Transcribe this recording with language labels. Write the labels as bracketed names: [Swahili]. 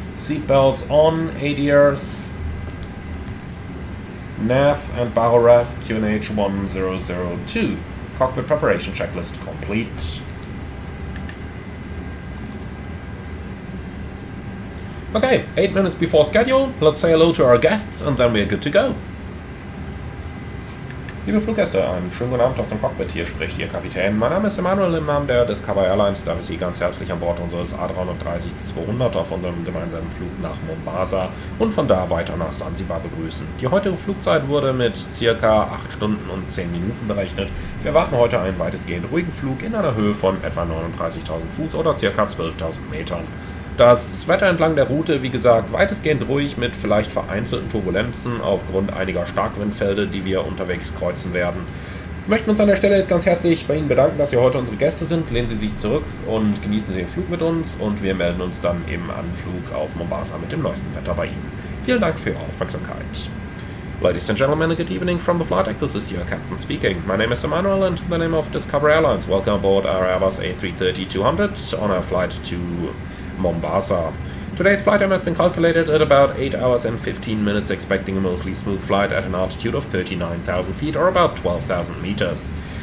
[English] Seatbelts on, ADRs, nav and barrel QNH 1002. Cockpit preparation checklist complete. Okay, 8 minutes before schedule. Let's say hello to our guests and then we're good to go. [German] Liebe Fluggäste, einen schönen guten Abend aus dem Cockpit. Hier spricht Ihr Kapitän. Mein Name ist Emanuel im Namen der Discover Airlines. Darf ich Sie ganz herzlich an Bord unseres A330-200 auf unserem gemeinsamen Flug nach Mombasa und von da weiter nach Sansibar begrüßen. Die heutige Flugzeit wurde mit ca. 8 Stunden und 10 Minuten berechnet. Wir erwarten heute einen weitestgehend ruhigen Flug in einer Höhe von etwa 39.000 Fuß oder ca. 12.000 Metern. Das Wetter entlang der Route, wie gesagt, weitestgehend ruhig mit vielleicht vereinzelten Turbulenzen aufgrund einiger Starkwindfelder, die wir unterwegs kreuzen werden. Wir möchten uns an der Stelle jetzt ganz herzlich bei Ihnen bedanken, dass Sie heute unsere Gäste sind. Lehnen Sie sich zurück und genießen Sie den Flug mit uns und wir melden uns dann im Anflug auf Mombasa mit dem neuesten Wetter bei Ihnen. Vielen Dank für Ihre Aufmerksamkeit. [English] Ladies and gentlemen, good evening from the flight deck. This is your captain speaking. My name is Emanuel and in the name of Discover Airlines, welcome aboard our Airbus A330-200 on our flight to Mombasa. Today's flight time has been calculated at about 8 hours and 15 minutes, expecting a mostly smooth flight at an altitude of 39,000 feet or about 12,000 meters.